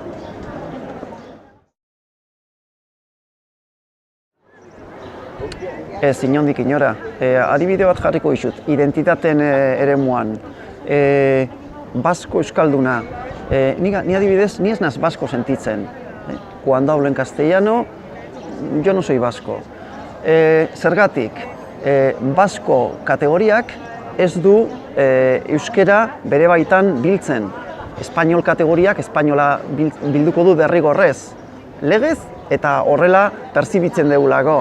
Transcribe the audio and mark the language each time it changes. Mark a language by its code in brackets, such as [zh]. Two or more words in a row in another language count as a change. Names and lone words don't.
[eu] Ez, inondik inora. Adibide bat jarriko dizut, identitateen eremuan. Basko euskalduna. Ni adibidez, ni ez naz basko sentitzen. [es] Cuando hablo en castellano, yo no soy vasco. [eu] Zergatik, basko kategoriak ez du euskera bere baitan biltzen. Espainol kategoriak espainola bilduko du derrigorrez. Legez eta horrela perzibitzen dugulako.